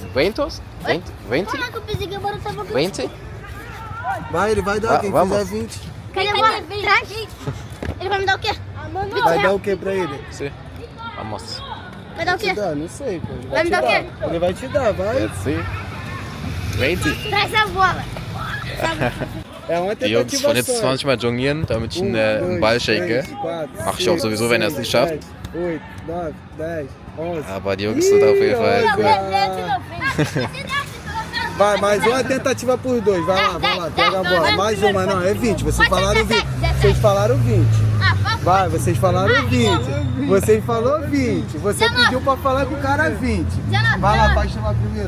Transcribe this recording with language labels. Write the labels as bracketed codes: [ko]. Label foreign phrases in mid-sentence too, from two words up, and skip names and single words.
[pt] Ventos? 20? Caraca, eu pensei que agora tava 20? Vai, ele vai dar, quem vamos. fizer 20. Cadê o Ele vai me dar o quê? Vai dar o que pra ele? Sim. Vamos. Vai dar o Te quê? dá, não sei, pô. Ele Vai me te dar o quê? Ele vai te dar, vai. [de] Jetzt sie. 20. [pt] Traz a bola. É uma [de] Die Jungs von jetzt [pt] tentativa só. 20 [de] Mal jonglieren, damit ich einen Ball schenke. Mach ich auch sowieso, wenn er es nicht schafft. 8, 9, 10, 11. Aber die Jungs sind auf jeden Fall [pt] Não, [de] cool. [pt] Vai, mais uma tentativa por dois. Vai lá, pega a bola. Mais uma, não, é 20. Vocês falaram 20. Vocês falaram 20. Vai, vocês falaram 20. Você falou 20. Você pediu pra falar com o cara 20. Vai lá, vai chamar primeiro.